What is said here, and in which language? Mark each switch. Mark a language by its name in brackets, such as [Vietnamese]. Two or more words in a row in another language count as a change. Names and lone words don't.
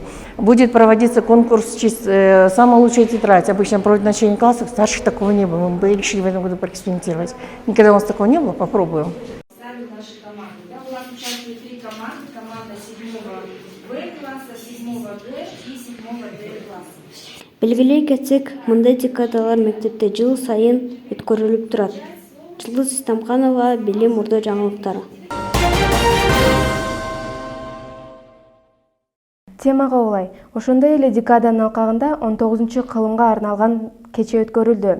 [Russian] Будет проводиться конкурс «Самая лучшая тетрадь». Обычно проводят начальные классы, старших такого не было. Мы решили в этом году проэкспериментировать. Никогда у нас такого не было, попробуем. Сами наши команды. Да, у нас участвуют 3 команды. Команда 7-го В-класса, 7-го Г и 7-го Д-класса. [Kyrgyz] Белгилей кетсек, мындай декадалар мектепте жыл сайын өткөрүлүп турат. Жылдыз Истамканова, Билим Орда жаңылыктары. Темага улай. Ошондой эле декаданын алкагында 19-кылымга арналган кече өткөрүлдү.